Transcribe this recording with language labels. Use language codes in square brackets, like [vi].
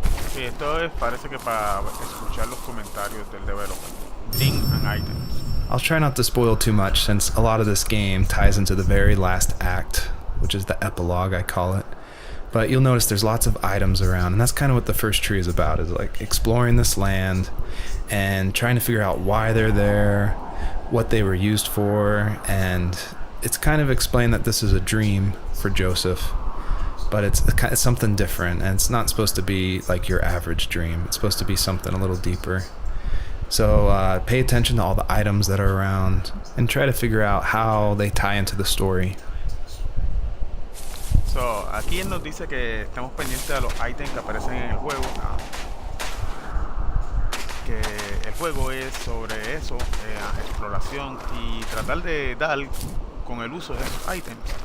[es] Sí, esto es, parece que para escuchar los comentarios del developer. [en] Link and items. I'll try not to spoil too much since a lot of this game ties into the very last act, which is the epilogue, I call it. But you'll notice there's lots of items around, and that's kind of what the first tree is about, is like exploring this land and trying to figure out why they're there, what they were used for, and it's kind of explained that this is a dream for Joseph, but it's something different, and it's not supposed to be like your average dream. It's supposed to be something a little deeper. So pay attention to all the items that are around and try to figure out how they tie into the story. [es] So, aquí él nos dice que estamos pendientes a los ítems que aparecen en el juego. Que el juego es sobre eso, exploración y tratar de dar con el uso de esos ítems.